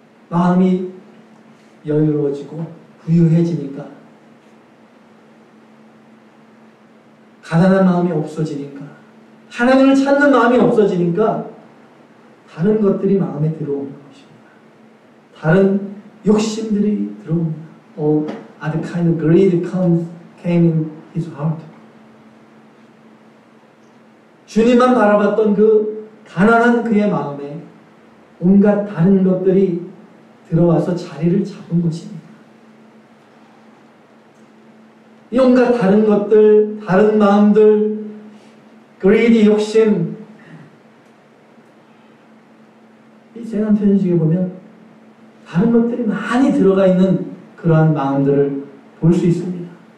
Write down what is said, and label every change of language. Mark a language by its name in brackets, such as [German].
[Korean] 마음이 여유로워지고 부유해지니까, 가난한 마음이 없어지니까, 하나님을 찾는 마음이 없어지니까 다른 것들이 마음에 들어오는 것입니다. 다른 욕심들이 들어옵니다. [English] All other kind of greed came in his heart. [Korean] 주님만 바라봤던 그 가난한 그의 마음에 온갖 다른 것들이 들어와서 자리를 잡은 것입니다. 이 온갖 다른 것들, 다른 마음들, greedy 욕심, 이 세간편지에 보면 다른 것들이 많이 들어가 있는 그러한 마음들을 볼 수 있습니다.